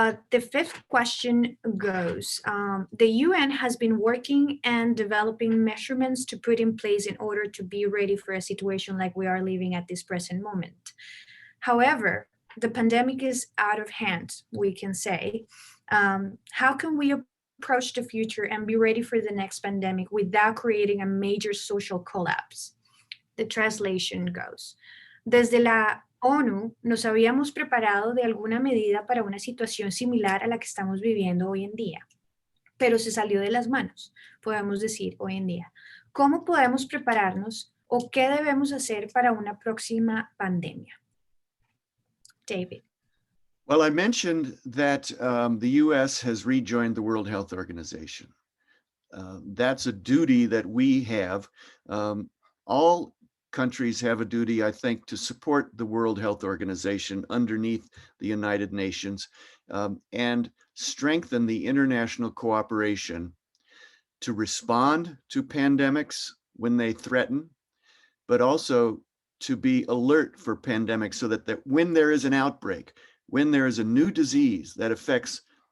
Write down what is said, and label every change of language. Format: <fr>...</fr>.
<en>The fifth question goes, the UN has been working and developing measurements to put in place in order to be ready for a situation like we are living at this present moment. However, the pandemic is out of hand, we can say. How can we approach the future and be ready for the next pandemic without creating a major social collapse? The translation goes,</en> <es>desde la ONU nos habíamos preparado de alguna medida para una situación similar a la que estamos viviendo hoy en día, pero se salió de las manos, podemos decir hoy en día. ¿Cómo podemos prepararnos o qué debemos hacer para una próxima pandemia?</es> <en>David. Well, I mentioned that the US has rejoined the World Health Organization. That's a duty that we have. All countries have a duty, I think, to support the World Health Organization underneath the United Nations and strengthen the international cooperation to respond to pandemics when they threaten, but also to be alert for pandemics so that when there is an outbreak, when there is a new disease that affects</en>